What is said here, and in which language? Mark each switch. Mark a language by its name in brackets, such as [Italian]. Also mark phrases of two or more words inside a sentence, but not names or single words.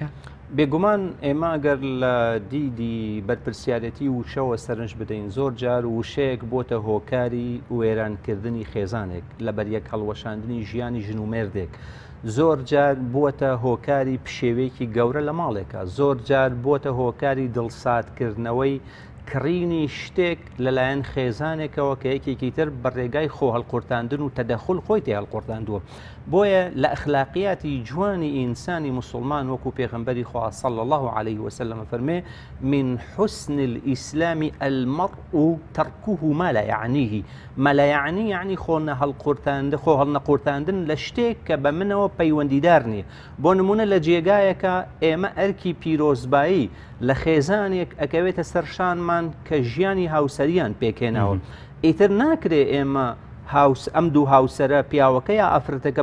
[Central Kurdish] بێگومان ئێمە گەر لە دیدی بەرپرسیارەتی وشەوە سەرنج بدەین زۆر جار وشەیەک بۆتە هۆکاری وێرانکردنی خێزانێک لە بەریەک هەڵوەشاندنی ژیانی ژن و مێردێک زۆر جار بووەتە هۆکاری پشێوەیەکی گەورە لە ماڵێکە زۆر جار بووەتە هۆکاری دڵساتکردنەوەی کڕینی شتێک لەلایەن خێزانێکەوە کە یەکێکی تر بە ڕێگای خۆ هەڵقورتاندن و تەدەخل خۆی تێ هەڵقورتاندووە بۆیە لە ئەخلاقیاتی جوانی ئینسانی مسلمان وەکو پێغەمبەری خوا [Arabic] صلی الله عليه وسلم [Central Kurdish] فەرمێ [Arabic] من حسن الإسلام المرء تركه ما لا يعنيه ما لا يعني [Central Kurdish] يعني خۆ هەڵنەقورتاندن لە شتێک کە بە منەوە پەیوەندیدار نییە بۆ نمونە لە جێگایەکە ئێمە ئەرکی پیرۆزبایی لە خێزانێک ئەکەوێتە سەرشانمان کە ژیانی هاوسەریان پێکێناوە ئیتر ناکرێ ئێمە ئەم دوو هاوسەرە پیاوەکەی ئافرەتەکە